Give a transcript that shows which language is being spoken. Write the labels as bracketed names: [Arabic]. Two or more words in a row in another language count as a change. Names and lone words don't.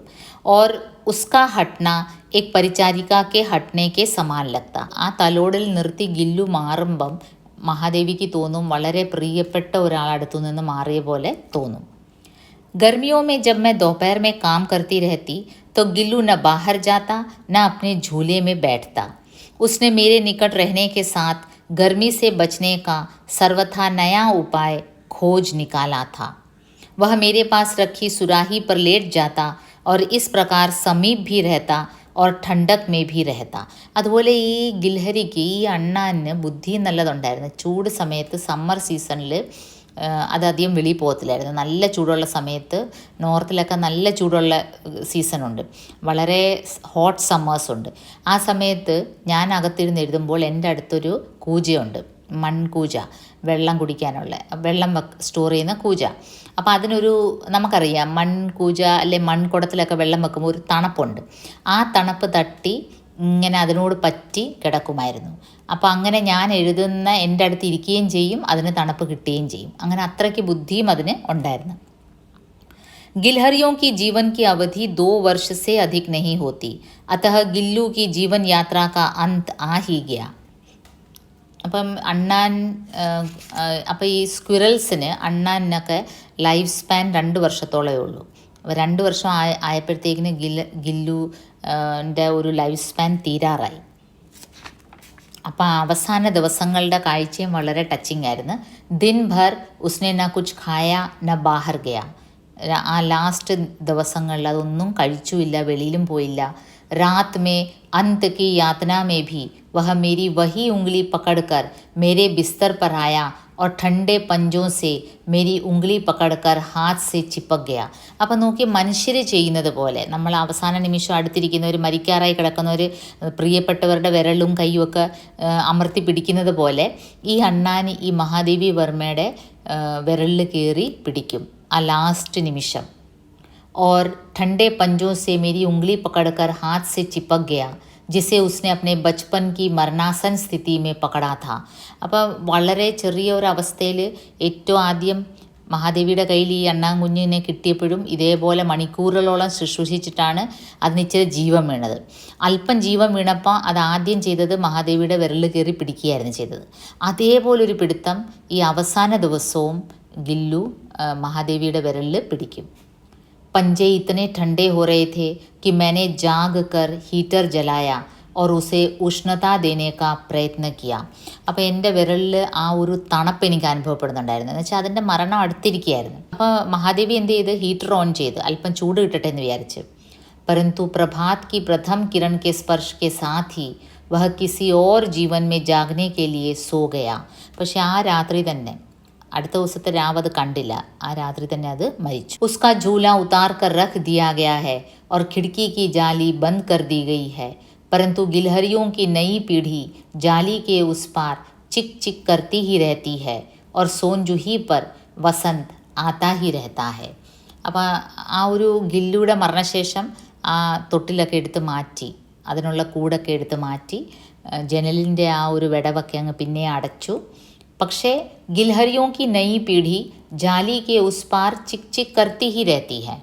[Hindi] और उसका हटना एक परिचारिका के हटने के समान लगता. [Malayalam] ആ തലോടിൽ നിർത്തി ഗില്ലു മാറുമ്പം മഹാദേവിക്ക് തോന്നും വളരെ പ്രിയപ്പെട്ട ഒരാളടുത്തു നിന്ന് മാറിയ പോലെ തോന്നും. [Hindi] गर्मियों में जब मैं दोपहर में काम करती रहती तो गिल्लू न बाहर जाता न अपने झूले में बैठता. उसने मेरे निकट रहने के साथ गर्मी से बचने का सर्वथा नया उपाय खोज निकाला था. वह मेरे पास रखी सुराही पर लेट जाता और इस प्रकार समीप भी रहता और ठंडक में भी रहता. [Malayalam] അതുപോലെ ഈ ഗിൽഹരിക്ക്, ഈ അണ്ണാന് ബുദ്ധി നല്ലതുണ്ടായിരുന്നു. ചൂട് സമയത്ത് [English] summer season [Malayalam] അതധികം വെളിയിൽ പോകത്തില്ലായിരുന്നു. നല്ല ചൂടുള്ള സമയത്ത് നോർത്തിലൊക്കെ നല്ല ചൂടുള്ള സീസണുണ്ട്, വളരെ [English] hot summers [Malayalam] ഉണ്ട്. ആ സമയത്ത് ഞാൻ അകത്തിരുന്ന് എഴുതുമ്പോൾ എൻ്റെ അടുത്തൊരു കൂജയുണ്ട്, മൺകൂജ, വെള്ളം കുടിക്കാനുള്ള, വെള്ളം സ്റ്റോർ ചെയ്യുന്ന കൂജ. അപ്പോൾ അതിനൊരു, നമുക്കറിയാം മൺകൂജ അല്ലെ മൺകുടത്തിലൊക്കെ വെള്ളം വെക്കുമ്പോൾ ഒരു തണുപ്പുണ്ട്. ആ തണുപ്പ് തട്ടി ഇങ്ങനെ അതിനോട് പറ്റി കിടക്കുമായിരുന്നു. അപ്പോൾ അങ്ങനെ ഞാൻ എഴുതുന്ന എൻ്റെ അടുത്ത് ഇരിക്കുകയും ചെയ്യും, അതിന് തണുപ്പ് കിട്ടുകയും ചെയ്യും. അങ്ങനെ അത്രയ്ക്ക് ബുദ്ധിയും അതിന് ഉണ്ടായിരുന്നു. [Hindi] गिलहरियों की जीवन की अवधि 2 वर्ष से अधिक नहीं होती, अतः गिल्लू की जीवन यात्रा का अंत आ ही गया. [Malayalam] അപ്പം അണ്ണാൻ, അപ്പോൾ ഈ സ്ക്വിറൽസിന്, അണ്ണാനൊക്കെ [English] life span [Malayalam] 2 വർഷത്തോളമേ ഉള്ളൂ. 2 വർഷം ആയപ്പോഴത്തേക്കിന് ഗില്ലുൻ്റെ ഒരു [English] life span [Malayalam] തീരാറായി. അപ്പോൾ അവസാന ദിവസങ്ങളുടെ കാഴ്ചയും വളരെ ടച്ചിങ് ആയിരുന്നു. [Hindi] दिन भर उसने न कुछ खाया न बाहर गया. [Malayalam] ആ ലാസ്റ്റ് ദിവസങ്ങളിൽ അതൊന്നും കഴിച്ചുമില്ല, വെളിയിലും പോയില്ല. [Hindi] रात में अंत की यातना में भी वह मेरी वही उंगली पकड़कर मेरे बिस्तर पर आया और ठंडे पंजों से मेरी उंगली पकड़कर हाथ से चिपक गया. [Malayalam] അപ്പോൾ നോക്കി, മനുഷ്യർ ചെയ്യുന്നത് പോലെ, നമ്മൾ അവസാന നിമിഷം അടുത്തിരിക്കുന്നവർ, മരിക്കാറായി കിടക്കുന്നവർ പ്രിയപ്പെട്ടവരുടെ വിരലും കൈയുമൊക്കെ അമർത്തി പിടിക്കുന്നത് പോലെ ഈ അണ്ണാൻ ഈ മഹാദേവി വർമ്മയുടെ വിരലിൽ കയറി പിടിക്കും ആ ലാസ്റ്റ് നിമിഷം. [Hindi] और ठंडे पंजों से मेरी उंगली पकड़कर हाथ से चिपक गया, जिसे उसने अपने बचपन की मरणासन स्थिति में पकड़ा था. [Malayalam] അപ്പോൾ വളരെ ചെറിയ ഒരു അവസ്ഥയിൽ ഏറ്റവും ആദ്യം മഹാദേവിയുടെ കയ്യിൽ ഈ അണ്ണാൻകുഞ്ഞിനെ കിട്ടിയപ്പോഴും ഇതേപോലെ മണിക്കൂറുകളോളം ശുശ്രൂഷിച്ചിട്ടാണ് അതിന് ഇച്ചിരി ജീവൻ വീണത്. അല്പം ജീവൻ വീണപ്പോൾ അത് ആദ്യം ചെയ്തത് മഹാദേവിയുടെ വിരലിൽ കയറി പിടിക്കുകയായിരുന്നു ചെയ്തത്. അതേപോലൊരു പിടുത്തം ഈ അവസാന ദിവസവും ഗില്ലു മഹാദേവിയുടെ വിരലിൽ പിടിക്കും. [Hindi] पंजे इतने ठंडे हो रहे थे कि मैंने जाग कर हीटर जलाया और उसे उष्णता देने का प्रयत्न किया. [Malayalam] അപ്പോൾ എൻ്റെ വിരലിൽ ആ ഒരു തണുപ്പ് എനിക്ക് അനുഭവപ്പെടുന്നുണ്ടായിരുന്നു. എന്ന് വെച്ചാൽ അതിൻ്റെ മരണം അടുത്തിരിക്കുകയായിരുന്നു. അപ്പോൾ മഹാദേവി എന്ത് ചെയ്ത്, ഹീറ്റർ ഓൺ ചെയ്ത് അല്പം ചൂട് കിട്ടട്ടെ എന്ന് വിചാരിച്ച്. [Hindi] परंतु प्रभात की प्रथम किरण के स्पर्श के साथ ही वह किसी और जीवन में जागने के लिए सो गया. [Malayalam] പക്ഷേ ആ രാത്രി തന്നെ, അടുത്ത ദിവസത്തെ രാവ് അത് കണ്ടില്ല, ആ രാത്രി തന്നെ അത് മരിച്ചു. [Hindi] ഉസ്കാ झूला उतार कर रख दिया गया है और खिड़की की जाली बंद कर दी गई है, परंतु गिलहरियों की नई पीढ़ी जाली के उस पार चिक चिक करती ही रहती है और सोनजूही पर वसंत आता ही रहता है. [Malayalam] അപ്പോൾ ആ ഒരു ഗില്ലുയുടെ മരണശേഷം ആ തൊട്ടിലൊക്കെ എടുത്ത് മാറ്റി, അതിനുള്ള കൂടൊക്കെ എടുത്ത് മാറ്റി ജനലിൻ്റെ ആ ഒരു വിടവൊക്കെ അങ്ങ് പിന്നെ അടച്ചു. [Hindi] പക്ഷേ गिलहरियों की नई പീढ़ी जाली के उस पार चिक चिक करती ही रहती है.